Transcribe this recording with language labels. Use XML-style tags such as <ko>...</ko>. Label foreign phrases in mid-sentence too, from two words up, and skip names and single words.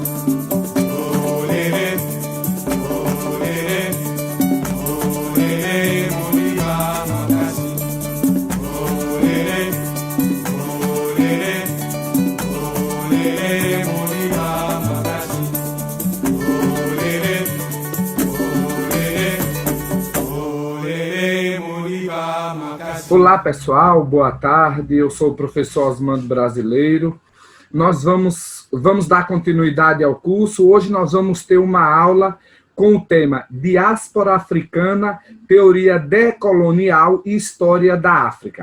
<pt>Olé, olé, olé, Moriba Makasi. Olé, olé, olé, Moriba Makasi. Olé, olé, olé, Moriba Makasi. Olá, pessoal, boa tarde. Eu sou o professor Osmando Brasileiro. Nós vamos dar continuidade ao curso. Hoje nós vamos ter uma aula com o tema Diáspora Africana, Teoria Decolonial e História da África.</pt>